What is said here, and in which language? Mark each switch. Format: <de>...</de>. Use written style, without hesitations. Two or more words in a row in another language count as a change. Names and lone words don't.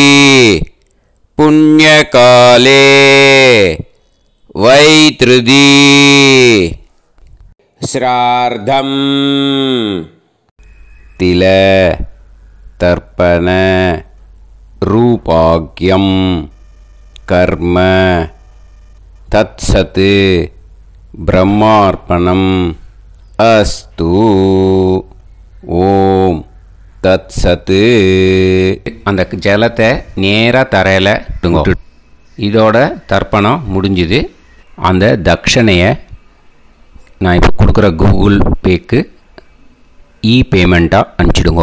<sa>पुण्यकाले वैतृदी श्रार्धं तिल तर्पण रूपाग्यं कर्म तत्सत् ब्रह्मार्पणम् अस्तु ओम தத்சத்து.</sa> <ta>அந்த ஜலத்தை நேராக தரையில் விட்டுங்க. இதோட தர்ப்பணம் முடிஞ்சுது. அந்த தட்சணையை நான் இப்போ கொடுக்குற கூகுள் பேக்கு பேமெண்ட்டாக அனுப்பிச்சிடுங்க.</ta>